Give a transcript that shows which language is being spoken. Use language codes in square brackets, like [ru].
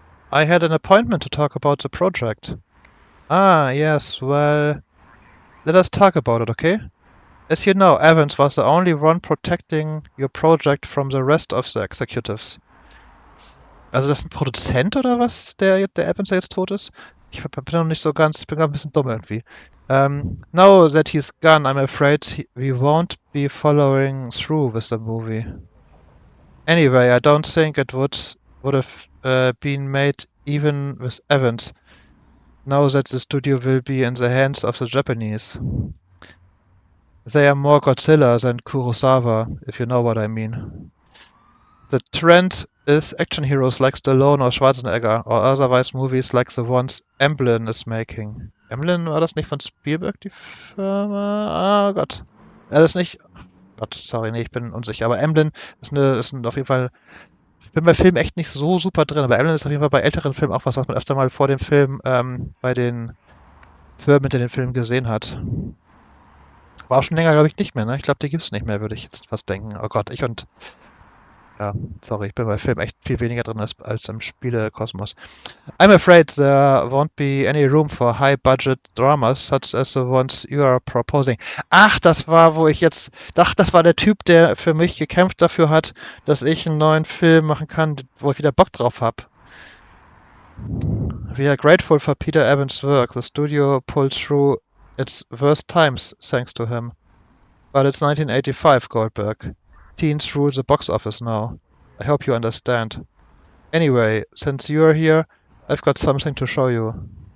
[en] I had an appointment to talk about the project. Ah, yes, well... Let us talk about it, okay? As you know, Evans was the only one protecting your project from the rest of the executives. [de] Also das ist ein Produzent oder was, der Evans jetzt tot ist? Ich bin noch nicht so ganz, ich bin gerade ein bisschen dumm irgendwie. [en] Now that he's gone, I'm afraid we won't be following through with the movie. Anyway, I don't think it would have been made even with Evans. Now that the studio will be in the hands of the Japanese. They are more Godzilla than Kurosawa, if you know what I mean. The trend is action heroes like Stallone or Schwarzenegger, or otherwise movies like the ones Emblem is making. [de] Emblem, war das nicht von Spielberg, die Firma? Ah Gott. Das ist nicht... Gott, sorry, nee, ich bin unsicher. Aber Emblem ist auf jeden Fall. Ich bin bei Filmen echt nicht so super drin, aber Emblem ist auf jeden Fall bei älteren Filmen auch was, was man öfter mal vor dem Film bei den Firmen hinter den Film gesehen hat. War auch schon länger, glaube ich, nicht mehr, ne? Ich glaube, die gibt's nicht mehr, würde ich jetzt fast denken. Oh Gott, ja, sorry, ich bin bei Filmen echt viel weniger drin als im Spielekosmos. [en] I'm afraid there won't be any room for high-budget dramas such as the ones you are proposing. [de] Ach, das war, wo ich jetzt dachte, das war der Typ, der für mich gekämpft dafür hat, dass ich einen neuen Film machen kann, wo ich wieder Bock drauf habe. [en] We are grateful for Peter Evans' work. The studio pulled through its worst times thanks to him. But it's 1985, Goldberg. Teens rule the box office now. I hope you understand. Anyway, since you're here, I've got something to show you.